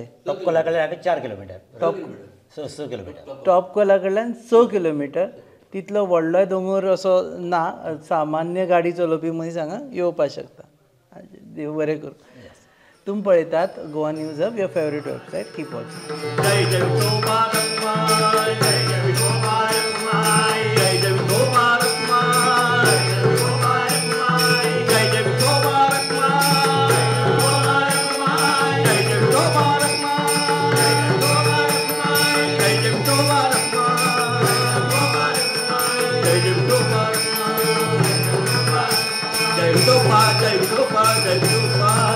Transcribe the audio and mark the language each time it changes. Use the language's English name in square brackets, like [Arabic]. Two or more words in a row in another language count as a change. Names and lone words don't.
[Konkani] टॉपकोला कडल्यान 4 किलोमिटर, 6 किलोमिटर. टॉपकोला कडल्यान 6 किलोमिटर. तितलो व्हडलोय दोंगर असो ना, सामान्य गाडी चलोवपी मनीस हांगा येवपाक शकता. देव बरें करूं. तुमी पळयतात गोवा न्यूज हब, [English] your favourite website. keep watching. [Marathi] जय जय विठोबा रखमाय, जय जय विठोबा रखमाय, जय जय विठोबा रखमाय, जय जय विठोबा रखमाय, जय जय विठोबा रखमाय, जय जय विठोबा रखमाय, जय जय विठोबा रखमाय, जय विठोबा, जय विठोबा, जय विठोबा